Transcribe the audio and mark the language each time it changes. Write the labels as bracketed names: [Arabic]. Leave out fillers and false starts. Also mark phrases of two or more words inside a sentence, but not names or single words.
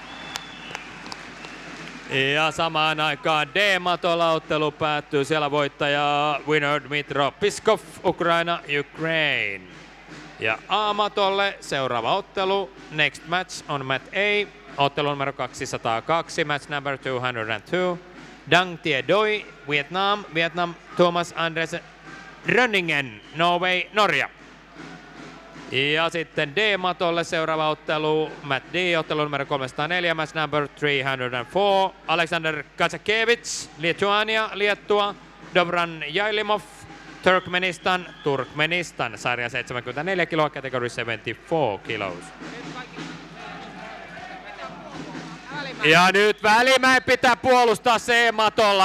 [Finnish] Ja samaan aikaan D-matolla ottelu päättyy. Siellä voittaja winner Dmitro Piskov, Ukraina, Ukraine. Ja A-matolle seuraava ottelu. [English] Next match on mat A. [Finnish] Ottelu numero 202, [English] match number 202. Dang Tie Doi, Vietnam. Vietnam, Thomas Andres Rönningen, Norway, Norja. [Finnish] Ja sitten D-matolle seuraava ottelu, mat D, ottelu numero 304, [English] match number 304. Alexander Kazakevich, Lituania, Liettua. [Finnish] Dobran Jailimov, Turkmenistan, sarja 74 kiloa, [English] category 74 kilos. [Finnish] Ja nyt Välimäki pitää puolustaa C-matolla.